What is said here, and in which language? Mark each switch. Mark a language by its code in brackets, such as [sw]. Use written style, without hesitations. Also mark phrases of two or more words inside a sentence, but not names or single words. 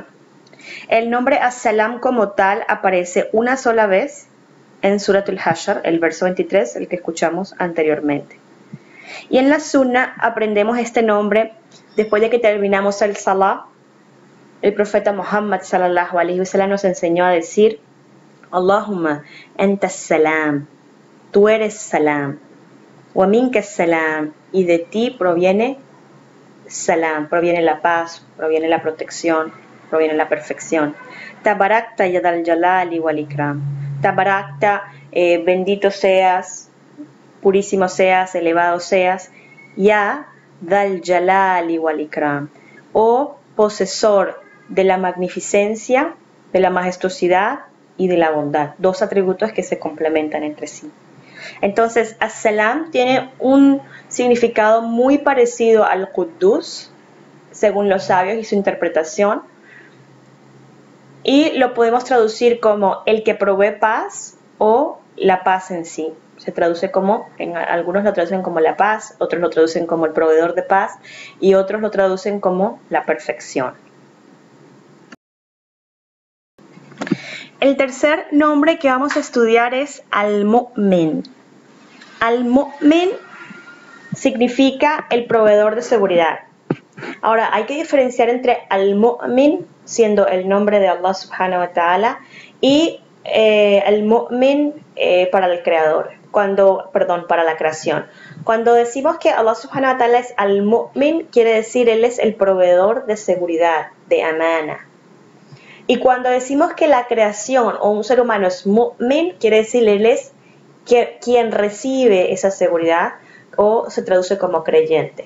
[es] El nombre As-Salam como tal aparece una sola vez en Surat al-Hashr, el verso 23, el que escuchamos anteriormente. Y en la Sunna aprendemos este nombre después de que terminamos el Salah. El profeta Muhammad [ar] صلى الله عليه وسلم [es] nos enseñó a decir: [ar] اللهم أنت سلام, [es] tú eres salam, [ar] ومنك سلام, [es] y de ti proviene salam, proviene la paz, proviene la protección, proviene la perfección. [ar] تباركت يا ذا الجلال والإكرام. Tabarakta, [es] bendito seas, purísimo seas, elevado seas, [ar] يا ذا الجلال والإكرام, [es] o posesor de la magnificencia, de la majestuosidad y de la bondad. Dos atributos que se complementan entre sí. Entonces, As-Salam tiene un significado muy parecido al Quddus, según los sabios y su interpretación. Y lo podemos traducir como el que provee paz o la paz en sí. Se traduce como, algunos lo traducen como la paz, otros lo traducen como el proveedor de paz y otros lo traducen como la perfección. El tercer nombre que vamos a estudiar es Al-Mu'min. Al-Mu'min significa el proveedor de seguridad. Ahora, hay que diferenciar entre Al-Mu'min, siendo el nombre de Allah [ar] سبحانه وتعالى, [es] y Al-Mu'min para el creador, para la creación. Cuando decimos que Allah [ar] سبحانه وتعالى [es] es Al-Mu'min, quiere decir Él es el proveedor de seguridad, de amana. Y cuando decimos que la creación o un ser humano es Mu'min, quiere decir Él es quien recibe esa seguridad, o se traduce como creyente.